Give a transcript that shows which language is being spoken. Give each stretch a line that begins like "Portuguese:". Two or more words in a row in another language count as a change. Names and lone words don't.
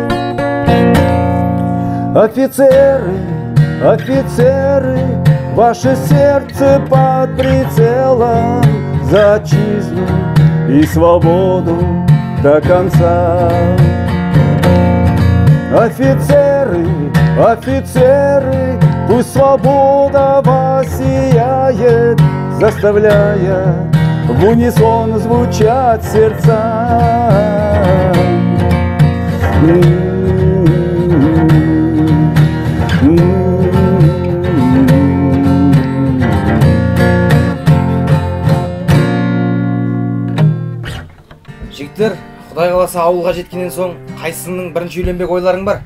Russian: Офицеры, офицеры, ваше сердце под прицелом за отчизну и свободу до конца. Офицеры, офицеры, пусть свобода вас сияет, заставляя в унисон звучать сердца.
Kazakh: Жігіттер, Құдай қаласа ауылға жеткеннен соң қайсының бірінші үйленбек ойларың бар?